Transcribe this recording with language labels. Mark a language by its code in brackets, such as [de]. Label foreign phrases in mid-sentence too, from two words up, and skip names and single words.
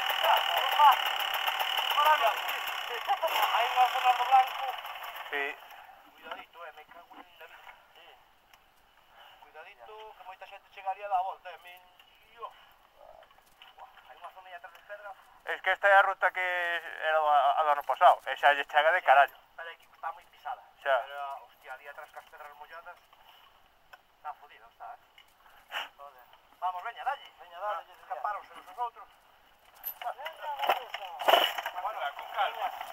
[es] Ahí va a sonar de blanco. Sí. Cuidadito, me cago en la vida. Cuidadito, [gl] que moita xente chegaría a dar a volta, men... Hai unha zona aí atrás de pedra. Es que esta é a ruta que era do ano pasado. Esa lle chega de carallo. Pero aquí está moi pisada. Xa. Pero, hostia, ali atrás cas pedras molladas... Está fodido, está, Joder. Vamos, veña, dalle. Veña, dalle. Escaparonse os outros. Bueno, con calma.